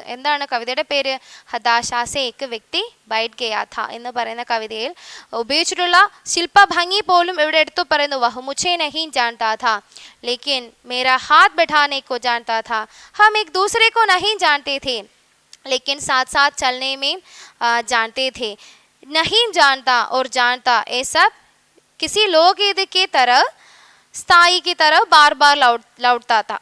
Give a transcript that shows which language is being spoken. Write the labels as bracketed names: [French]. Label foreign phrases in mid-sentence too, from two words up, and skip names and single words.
[Malayalam] എന്താണ് കവിതയുടെ പേര്? [Hindi] हताशा से एक व्यक्ति बैठ गया था [Malayalam] എന്ന് പറയുന്ന കവിതയിൽ ഉപയോഗിച്ചിട്ടുള്ള ശില്പഭംഗി പോലും ഇവിടെ എടുത്തു പറയുന്നു. [Hindi] वह मुझे नहीं जानता था लेकिन मेरा हाथ बढ़ाने को जानता था, हम एक दूसरे को नहीं जानते थे. लेकिन साथ साथ चलने में जानते थे। नहीं जानता और जानता, ये सब किसी लोकगीत की तरह स्थाई की तरह बार बार लौटता था।